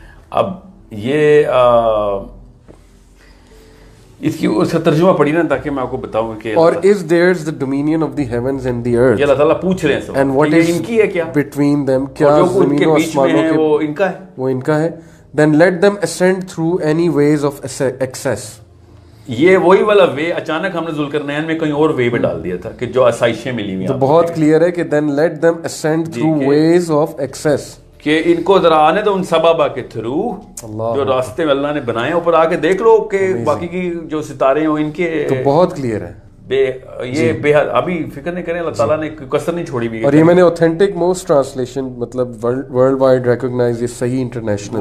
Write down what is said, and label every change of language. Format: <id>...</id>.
<ur>اب یہ اس کا ترجمہ پڑھی نا تاکہ میں آپ کو بتاؤں کہ</ur> <en>اور is theirs the dominion of the heavens and the earth،</en> <ur>یہ اللہ تعالیٰ پوچھ رہے ہیں</ur> <en>and what is</en> <ur>ان کی ہے کیا</ur> <en>between them،</en> <ur>کیا زمین و آسمانوں کے وہ ان کا ہے، وہ ان کا ہے۔</ur> <en>then let them ascend through any ways of access۔</en> <ur>یہ وہی والا وے اچانک ہم نے ذوالقرنین میں کہیں اور وے پہ ڈال دیا تھا کہ جو آسائشیں ملی ہوئی تو بہت کلیئر ہے کہ</ur> <en>then let them ascend through ways of access،</en> <ur>کہ ان کو ذرا آنے دو ان سبابا کے تھرو جو راستے میں اللہ نے بنائے، اوپر آ کے دیکھ لو کہ باقی کی جو ستارے ہیں ان کے تو بہت کلیئر ہے۔ یہ بے حد ابھی فکر نہیں کریں، اللہ تعالیٰ نے کسر نہیں چھوڑی بھی، اور یہ میں نے</ur> <en>authentic most translation</en> <ur>مطلب</ur> <en>worldwide recognise,</en> <ur>یہ صحیح انٹرنیشنل،</ur>